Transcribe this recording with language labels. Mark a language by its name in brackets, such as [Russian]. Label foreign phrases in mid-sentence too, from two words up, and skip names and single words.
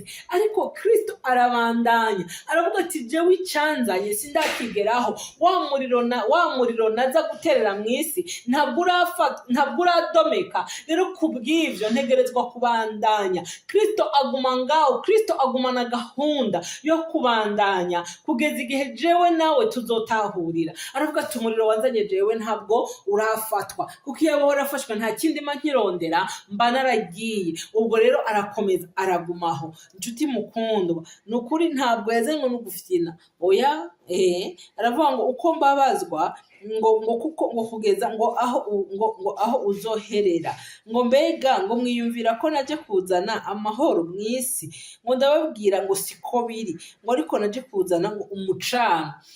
[Rundi] Ariko Kristo arabandanya, aravuga ati jewe icanzanye sindakigeraho, wa muriro naza guterera mw'isi ntabwo uradomeka. Rero kubw'ivyo ntegerezwa kubandanya. Kristo aguma ngaho, Kristo agumana gahunda yo kubandanya kugeza igihe jewe nawe tuzotahurira. Aravuga ati umuriro wanzanye jewe ntabwo urafatwa, kuko iyo warafashwe nta kindi mba nkirondera, mba naragiye. Ubwo rero arakomeza aragumaho. Inshuti mukundwa, nukuri ntabwo yazanywe no gufyina, oya. Aravuga ngo uko mbabazwa ngo kugeza ngo aho uzoherera, ngo mbega ngo mwiyumvira ko naje kuzana amahoro mw'isi, ngo ndababwira ngo siko biri, ngo ariko naje kuzana ngo umucano.